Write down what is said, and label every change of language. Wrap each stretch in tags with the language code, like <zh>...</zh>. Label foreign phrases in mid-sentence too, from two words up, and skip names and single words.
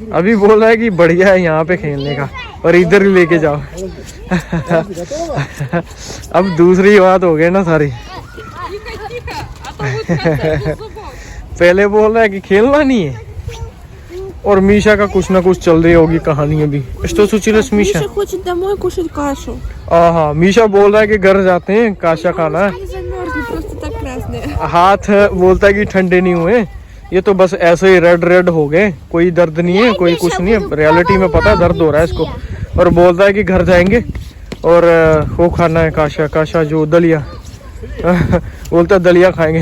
<hi>अभी बोल रहा है कि बढ़िया है यहाँ पे खेलने का और इधर ही लेके जाओ। अब दूसरी बात हो गई ना सारी। पहले बोल रहा है कि खेलना नहीं है और मीशा का कुछ ना कुछ चल रही होगी कहानी अभी। तो सोचिलस मीशा</hi> <ru>Миша хочет домой кушать кашу.</ru> <hi>हाँ मीशा बोल रहा है कि घर जाते हैं काशा खाना है।</hi> <ru>Они замерзли, просто так красные.</ru> <hi>हाथ बोलता है कि ठंडे नहीं हुए, ये तो बस ऐसे ही रेड हो गए, कोई दर्द नहीं है, कोई कुछ नहीं है। रियलिटी में पता है दर्द हो रहा है इसको। और बोलता है कि घर जाएंगे और वो खाना है काशा जो दलिया। बोलता है दलिया खाएंगे।</hi>